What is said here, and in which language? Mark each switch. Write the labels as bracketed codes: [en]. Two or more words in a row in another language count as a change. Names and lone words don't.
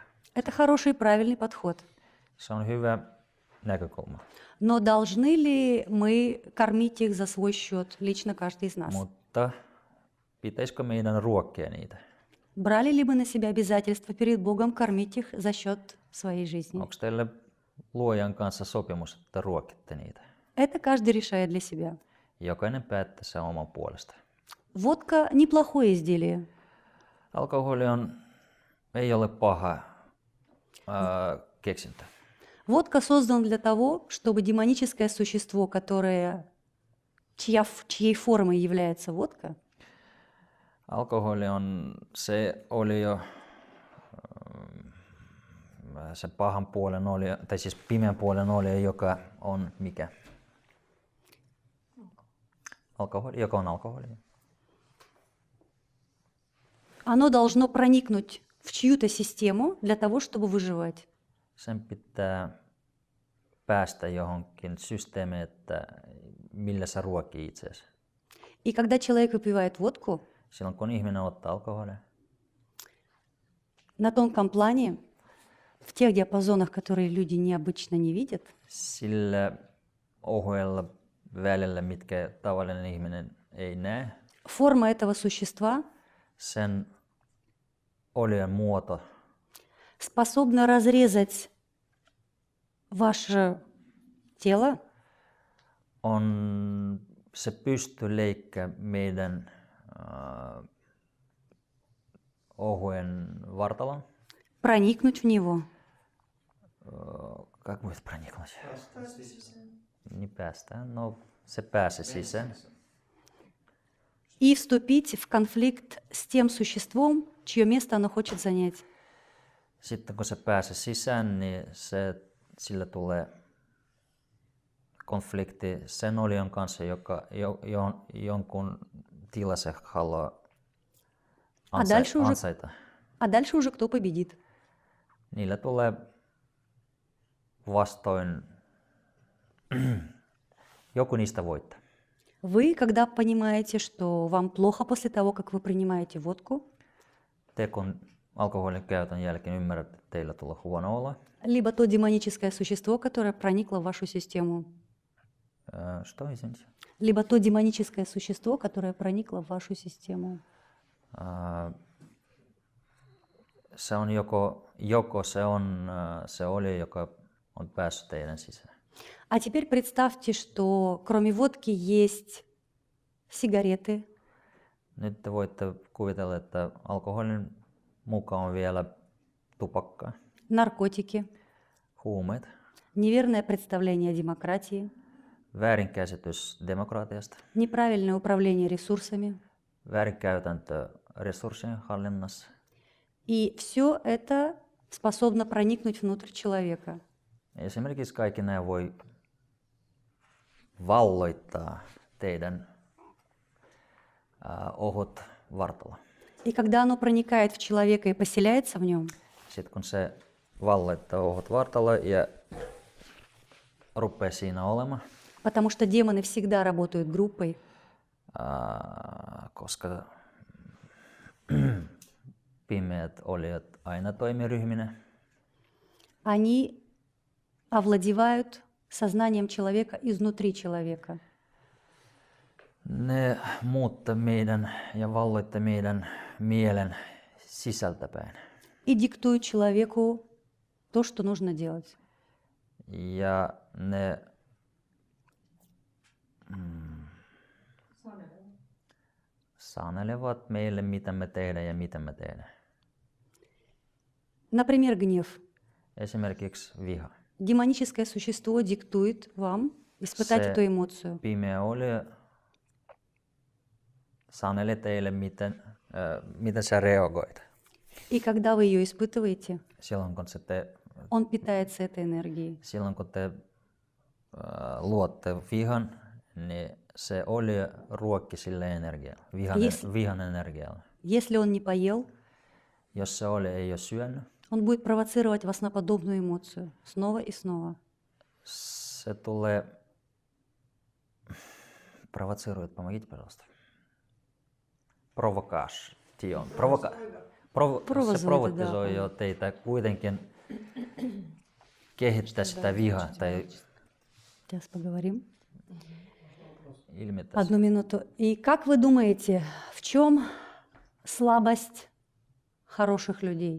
[ru] Это хороший и правильный подход. [fi] Se on hyvä näkökulma. [ru] Но должны ли мы кормить их за свой счет, лично каждый из нас? [fi] Mutta pitäisikö meidän ruokkia niitä? [ru] Брали ли мы на себя обязательство перед Богом кормить их за счет своей жизни? [fi] Onko teille luojan kanssa sopimus, että ruokitte niitä? [ru] Это каждый решает для себя. [fi] Jokainen päättää sen oman puolesta. [ru] Водка неплохое изделие. [fi] Alkoholi ei ole paha keksintö. [ru] Водка создана для того, чтобы демоническое существо, чьей формой является водка, [fi] Alkoholi on se olio, se pahan puolen olio, tai siis pimeän puolen olio, joka on mikä? Alkoholi, joka on alkoholi. [ru] оно должно проникнуть в чью-то систему для того, чтобы выживать. [fi] sen pitää päästä johonkin systeemiin, että millä sä ruokii itseäsi. [ru] И когда человек выпивает водку, [fi] Silloin kun ihminen ottaa alkoholia, [ru] на тонком плане, в тех диапазонах, которые люди необычно не видят, [fi] sillä ohuella välillä, mitkä tavallinen ihminen ei näe, [ru] форма этого существа [fi] sen olien muoto [ru] способна разрезать ваше тело [fi] se pystyy leikkää meidän ohuen vartalon. [ru] проникнуть в него Как будет проникнуть? Остаться сисями. [fi] Niin päästään. No, se pääsee sisään. [ru] и вступить в конфликт с тем существом, чье место оно хочет занять. [fi] Sitten kun se pääsee sisään, niin sillä tulee konflikti sen olion kanssa, joka jonkun tila se haluaa ansaita. [ru] А дальше уже кто победит? [fi] Niillä tulee vastoin, joku niistä voittaa. [ru] Вы, когда понимаете, что вам плохо после того, как вы принимаете водку, [fi] Te kun alkoholin käytön jälkeen ymmärrät, että teillä tulee huono olo. [ru] либо то демоническое существо, которое проникло в вашу систему, Что, извините? либо то демоническое существо, которое проникло в вашу систему. [fi] Se on joko se on se oli, joka on päässyt teidän sisään. [ru] А теперь представьте, что кроме водки есть сигареты, [fi] Nyt te voitte kuvitella, että alkoholin mukaan on vielä tupakkaa, [ru] наркотики, [fi] huumeet, [ru] неверное представление о демократии, [fi] väärinkäsitys demokratiasta, [ru] неправильное управление ресурсами. [fi] väärinkäytäntö resurssien hallinnassa. [ru] И все это способно проникнуть внутрь человека. [fi] Esimerkiksi kaikki nämä voi valloittaa teidän ohut vartalo. [ru] И когда оно проникает в человека и поселяется в нем, [fi] Sitten kun se valloittaa ohut vartalo ja rupeaa siinä olemaan, [ru] потому что демоны всегда работают группой, [fi] koska pimeät olijat aina toimii ryhminä, [ru] они овладевают сознанием человека изнутри человека. [fi] ne muuttaa meidän ja valloittaa meidän mielen sisältäpäin. [ru] И диктуют человеку то, что нужно делать. [fi] Ja ne sanelevat meille, mitä me tehdään ja mitä me tehdään. [ru] Например, гнев. [fi] Esimerkiksi viha. [ru] Демоническое существо диктует вам испытать [fi] Se [ru] эту эмоцию. [fi] pimeä olija sanelee teille, miten sä reagoit. [ru] И когда вы ее испытываете, [fi] Silloin kun [ru] он питается этой энергией. [fi] silloin kun te luotte vihan, niin se olija ruokki sille energialla, vihan energialla. [ru] Если он не поел, [fi] Jos se olija ei ole syönyt, [ru] он будет провоцировать вас на подобную эмоцию снова и снова. [fi] se tulee [ru] провоцирует, помогите, пожалуйста. [fi] Provocation. Se provokoi jo teitä kuitenkin kehittää sitä vihaa tai [ru] Сейчас поговорим. [fi] ilmiötä. [ru] Одну минуту. И как вы думаете, в чем слабость хороших людей?